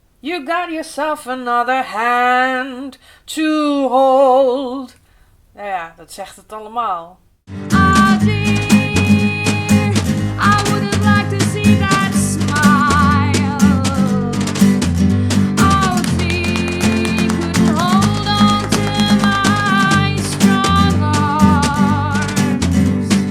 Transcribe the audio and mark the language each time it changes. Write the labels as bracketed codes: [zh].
[en] You got yourself another hand to hold. [nl] Nou ja, dat zegt het allemaal. [en] Oh dear, I would have liked to see that smile. Oh dear, couldn't hold on to my strong arms.